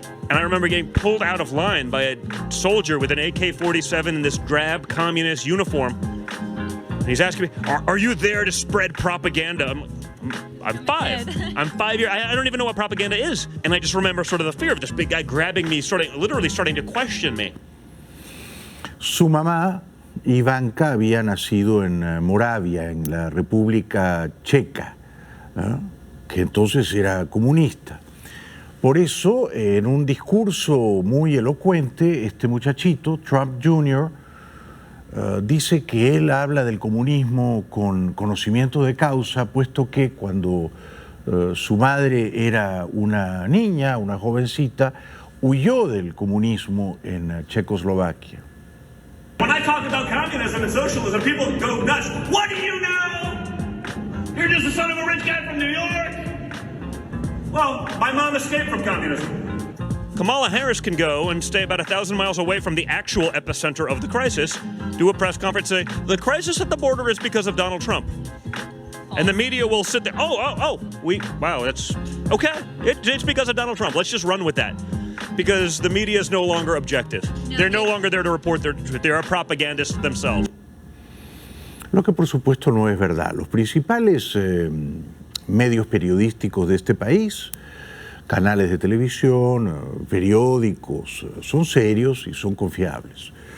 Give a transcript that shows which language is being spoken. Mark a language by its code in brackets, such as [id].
[en] And I remember getting pulled out of line by a soldier with an AK-47 in this drab communist uniform. And he's asking me, are you there to spread propaganda? I'm 5. I'm 5 years. I don't even know what propaganda is. And I just remember sort of the fear of this big guy grabbing me, literally starting to question me. [es] Su mamá, Ivanka, había nacido en Moravia, en la República Checa, ¿no? Que entonces era comunista. Por eso, en un discurso muy elocuente, este muchachito, Trump Jr., dice que él habla del comunismo con conocimiento de causa, puesto que cuando su madre era una niña, una jovencita, huyó del comunismo en Checoslovaquia. [en] When I talk about communism and socialism, people go nuts. What do you know? You're just the son of a rich guy from New York. Well, my mom escaped from communism. Kamala Harris can go and stay about 1,000 miles away from the actual epicenter of the crisis, do a press conference, say, the crisis at the border is because of Donald Trump. And the media will sit there, wow, that's, okay, it's because of Donald Trump. Let's just run with that. Because the media is no longer objective. They're no longer there to report their truth. They're propagandists themselves. [es] Lo que por supuesto no es verdad. Los principales medios periodísticos de este país, canales de televisión, periódicos, son serios y son confiables.